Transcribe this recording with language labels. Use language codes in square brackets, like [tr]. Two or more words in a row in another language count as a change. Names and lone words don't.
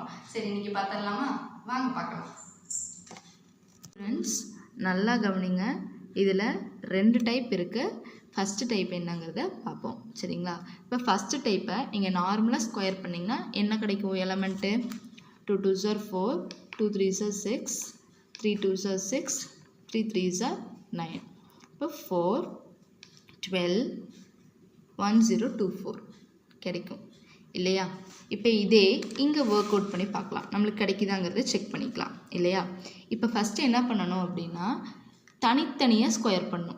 [ta] சரி, இன்னைக்கு பார்த்துடலாமா? வாங்க பார்க்கலாம். ஃப்ரெண்ட்ஸ், நல்லா கவனிங்க. இதில் 2 டைப் இருக்குது. [en] first type [ta] என்னங்கிறத பார்ப்போம். சரிங்களா? இப்போ [en] first type [ta] நீங்கள் நார்மலாக ஸ்கொயர் பண்ணிங்கன்னா என்ன கிடைக்கும்? [en] எலமெண்ட்டு 2 2s are 4, 2 3s are 6, 3 2s are 6, 3 3s are 9. [ta] இப்போ 4 12 1024 கிடைக்கும் இல்லையா. இப்போ இதே இங்கே [en] work out [ta] பண்ணி பார்க்கலாம், நம்மளுக்கு கிடைக்குதாங்கிறத செக் பண்ணிக்கலாம் இல்லையா. இப்போ ஃபஸ்ட்டு என்ன பண்ணணும் அப்படின்னா தனித்தனியாக ஸ்கொயர் பண்ணணும்.